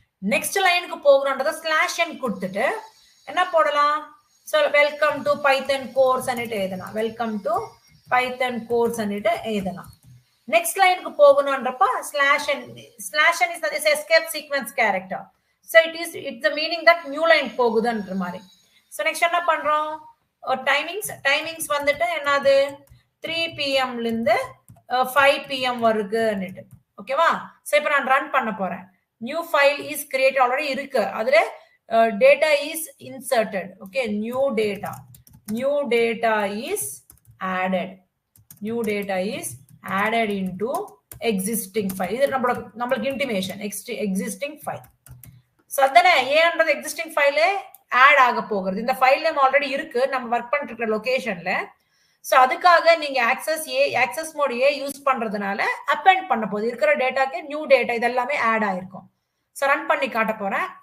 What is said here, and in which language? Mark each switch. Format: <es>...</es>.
<ta>Next லைனுக்கு போகணும்ன்றத slash n கொடுத்துட்டு என்ன போடலாம்? So welcome to Python course அன்னிட்டு எழுதலாம். வெல்கம் டு பைத்தன் கோர்ஸ் அன்னிட்டு எழுதலாம். நெக்ஸ்ட் லைனுக்கு போகணும்ன்றப்ப</ta> <en>Slash n is escape sequence character. So it's the meaning that new line</en> <ta>போகுதுன்ற மாதிரி. So next என்ன பண்றோம்? டைமிங்ஸ் வந்துட்டு என்னது 3 PM இருந்து 5 PM வருதுன்னுட்டு. ஓகேவா? ஸோ இப்போ நான் ரன் பண்ண போறேன். New file is create already இருக்கு.</ta> <en>அதுல data is inserted. Okay, new data is added. New data is added into existing file.</en> <ta>இது நம்மளுக்கு intimation existing file. So அதனே ஏன்றது existing file add ஆக போகுது. இந்த ஃபைல் நேம் ஆல்ரெடி இருக்கு நம்ம வர்க் பண்ணிட்டு இருக்கிற லொகேஷன்ல. சோ அதுக்காக நீங்க ஆக்சஸ் மோட் ஏ யூஸ் பண்றதுனால அப்பெண்ட் பண்ண போகுது. இருக்கிற டேட்டாக்கு நியூ டேட்டா இதெல்லாமே ஆட் ஆயிருக்கும். சோ ரன் பண்ணி காட்ட போறேன்.</ta>